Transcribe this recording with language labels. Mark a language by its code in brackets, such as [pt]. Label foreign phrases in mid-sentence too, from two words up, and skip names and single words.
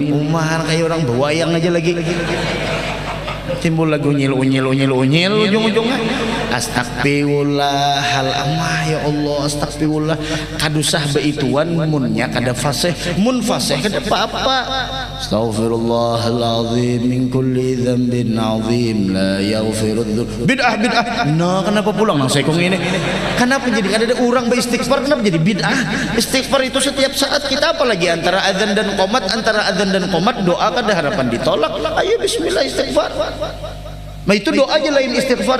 [bjn] Umar kayak orang bewayang aja lagi. Timbul lagu unyil ujung-ujungnya astagfirullahaladzim. Ya Allah, astagfirullah. Kadusah beituan munnya kada fasih, mun fasih kada apa-apa. [ar] أستغفر الله العظيم من كل ذنب عظيم لا يغفر الذنوب. بدعة. [bjn] Nah, kenapa pulang nang sekong ini? Kenapa jadi ada orang beristighfar kenapa jadi bid'ah? Istighfar itu setiap saat kita, apalagi antara adzan dan qomat, doa kada harapan ditolak. Ayo bismillah istighfar. Nah itu doa aja lain istighfar.